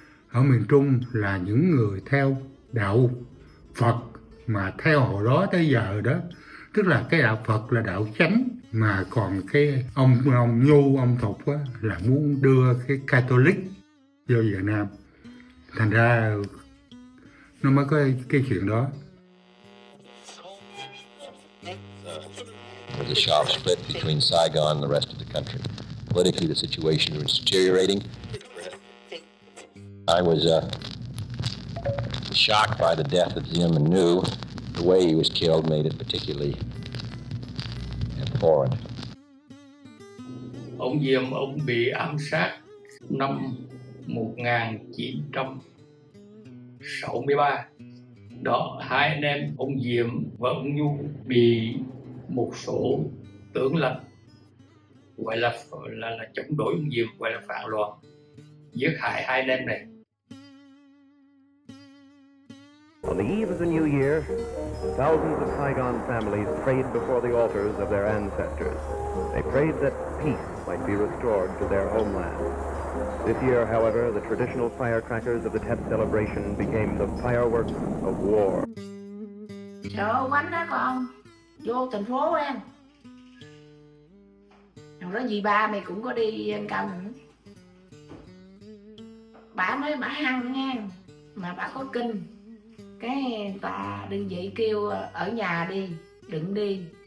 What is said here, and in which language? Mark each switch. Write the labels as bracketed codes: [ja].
[vi] Ở miền Trung là những người theo đạo Phật mà theo hồi đó tới giờ đó, tức là cái đạo Phật là đạo chánh, Mà còn cái ông Nhu, ông Thục á, là muốn đưa cái Catholic vô Việt Nam. Thành ra nó mới có cái chuyện đó. [en] There was a sharp split between Saigon and the rest of the country. Politically, the situation was deteriorating. I was shocked by the death of Diem and Nhu. The way he was killed made it particularly abhorrent. [vi] Ông Diệm, ông bị ám sát năm 1963. Đó, hai anh em ông Diệm và ông Nhu bị một số tướng lãnh gọi là chống đối ông Diệm, gọi là phản loạn, giết hại hai anh em này. [en] On the eve of the new year, thousands of Saigon families prayed before the altars of their ancestors. They prayed that peace might be restored to their homeland. This year, however, the traditional firecrackers of the Tet celebration became the fireworks of war. [vi] Sợ quánh đó con, vô thành phố em. Hồi đó dì ba mày cũng có đi ăn cơm nữa. Bà nói bà hăng nghe, mà bà có kinh. Cái bà đơn vị kêu ở nhà đi, đừng đi.